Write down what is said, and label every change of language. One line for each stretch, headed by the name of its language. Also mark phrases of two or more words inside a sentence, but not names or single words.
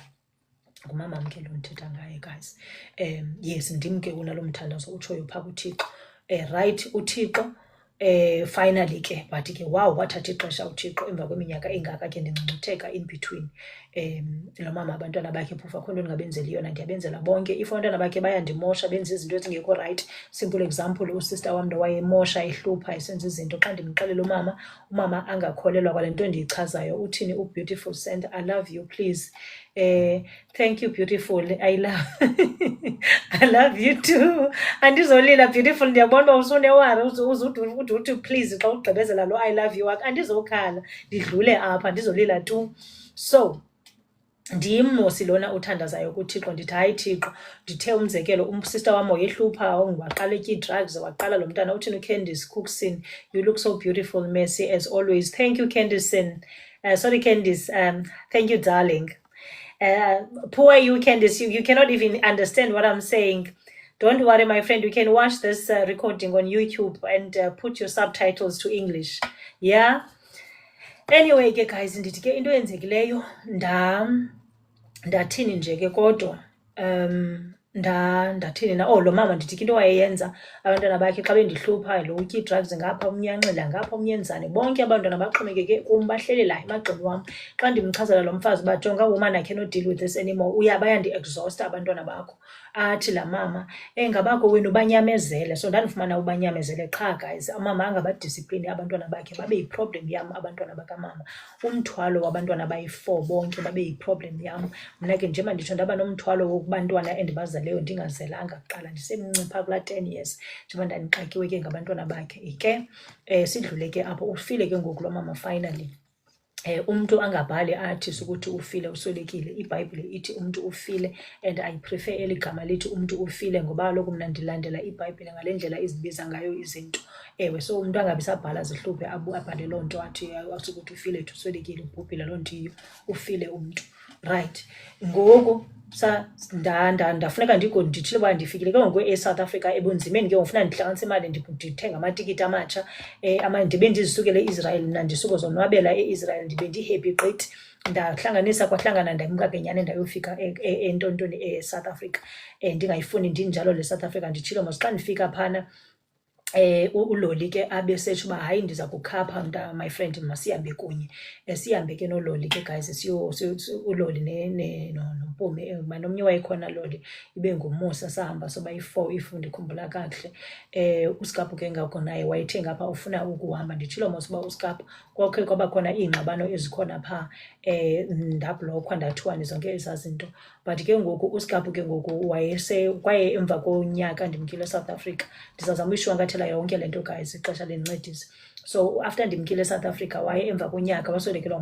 Xhosa: Ngumama mke lo ndithetha ngaye, guys. Yes, ndim ke unalo mthandazo utshoyo phaa kuThixo. Right, uThixo finally ke, but ke wow, wathatha ixesha uThixo emva kweminyaka engaka ke ndingcungcutheka
English: in between.
Xhosa: Lo mama abantwana bakhe phofu akho nto ndingabenzeli yona, ndiyabenzela bonke. If abantwana bakhe bayandimosha, benza izinto ezingekho right,
English: simple example,
Xhosa: usister wam lo wayemosha ehlupha esenza izinto, xa ndimxelela umama angakholelwa kwale nto ndiyichazayo.
English: Uthini uBeautiful Send, I love you, please. Thank you, Beautiful. I love you too.
Xhosa: Andizolila, Beautiful, ndiyabona uba usunewari uthi please xa ugqibezela lo
English: I love you
Xhosa: wakho. Andizokhala, ndidlule apha, andizolila tu. So ndimmosi lona uthandazayo kuThixo, ndithi hayi Thixo, ndithe umzekelo usister wam wayehlupha, waqala etya ii-drugs, waqala lo mntana. Uthini uCandice Cookson,
English: you look so beautiful, Mercy, as always. Thank you, Candice. Sorry, Candice. Thank you, darling. Poor you, Candice, you cannot even understand what I'm saying. Don't worry, my friend, you can watch this recording on YouTube and put your subtitles to English. Yeah.
Xhosa: Anyway ke guys, ndithi ke into yenzekileyo ndathini nje ke kodwa ndathini na lo mama ndithi ke into wayeyenza abantwana bakhe xa bendihlupha, lo utya ii-drugs ngapha, omnye anxila ngapha, omnye enzani, bonke abantwana baxhomekeke kum, bahleli la emagxeni wam. Xa ndimchazela lo mfazi uba jonga,
English: woman, I cannot deal with this anymore,
Xhosa: bayandi-exhausta abantwana bakho. Athi laa mama ngabakho wenu banyamezele. So ndandifumana ubanyamezele qha, guys, umama angabadisipline abantwana bakhe babe yiproblem yam. Abantwana bakamama, umthwalo wabantwana bayi-4 bonke babe yiproblem yam. Mna ke njengoba nditsho ndaba nomthwalo wokubantwana endibazeleyo ndingazelanga kuqala, ndisemncipha kulaa 10 years njengoba ndandixakiwe ke ngabantwana bakhe. Ke sidlule ke apho, ufile ke ngoku lo mama finally. Umntu angabhali athi sukuthi ufile uswelekile. iBhayibhile ithi umntu ufile,
English: and I prefer
Xhosa: eli gama lithi umntu ufile, ngoba kaloku mna ndilandela iBhayibhile ngale ndlela izibiza ngayo izinto. So umntu angabi sabhala zihluphe abhale loo nto athi asukuthi ufile uswelekile, ubhubhile, loo nto iyo ufile umntu, right. Ngoku ndafuneka ndithile uba ndifikile ke ngoku eSouth Africa ebunzimeni ke ngofuna ndihlanganisa imali ndithenga amatikiti amatsha ndibe ndizisukele eIsrael mna ndisuke zonwabela eIsrael ndibe ndihappy gqithi ndahlanganisa kwahlangana ndamka ke nyani ndayofika entontoni eSouth Africa ndingayifuni ndinjalo le South Africa nditshilo mos xa ndifika phana uloli ke abesetsho uba hayi ndiza kukhapha
English: my friend
Xhosa: masihambe kunye sihambe ke nololi ke guys uloli nompumi nomnye wayekhona loli ibe ngumusa sahamba soba i-4 if ndikhumbula kakuhle uSkapu ke ngakho naye wayethe ngapha ufuna ukuhamba nditshilo mos uba uSkapu kwakhe kwaba khona iingxabano ezikhona phaa ndablokhwa ndathiwa zonke ezaa zinto but ke ngoku uSkapu ke ngoku kwaye emva konyaka ndimkile eSouth Africa ndizazama uyishwankathela yonke le nto guys ixesha lendincedisa
English: so after
Xhosa: ndimkile eSouth Africa waye emva konyaka waswelekelwa